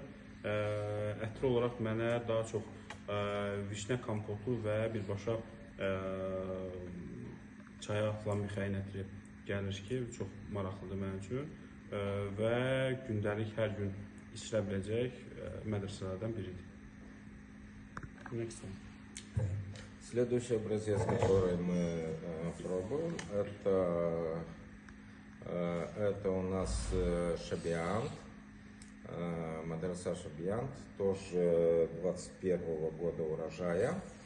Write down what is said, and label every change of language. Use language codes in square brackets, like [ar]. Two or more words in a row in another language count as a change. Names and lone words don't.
[az] Ətri olaraq mənə daha çox vişnə kompotu və birbaşa çaya atılan mixəyin ətri gəlir ki, çox maraqlıdır mənim üçün və gündəlik hər gün içilə biləcək mədrəsələrdən biridir. [en] Next one. [ru] Следующий образец, который мы пробуем, это у нас Шабиант, Мадраса Шабиант, тоже 21-го года урожая.